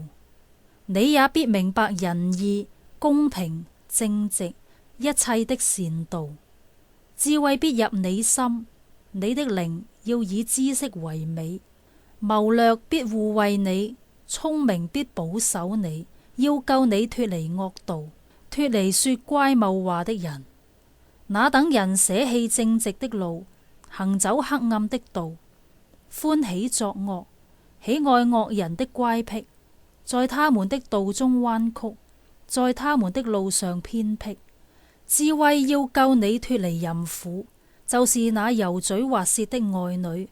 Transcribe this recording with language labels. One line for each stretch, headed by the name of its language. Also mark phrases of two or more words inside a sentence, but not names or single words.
Chinese: 你也必明白仁義、公平、正直一切的善道。智慧必入你心，你的靈要以知識為美。謀略必護衛你，聰明必保守你，要救你脫離惡道，脫離說乖謬話的人。那等人捨棄正直的路，行走黑暗的道，歡喜作惡，喜愛惡人的乖僻，在他們的道中彎曲，在他們的路上偏僻。智慧要救你脫離淫婦，就是那油嘴滑舌的愛女。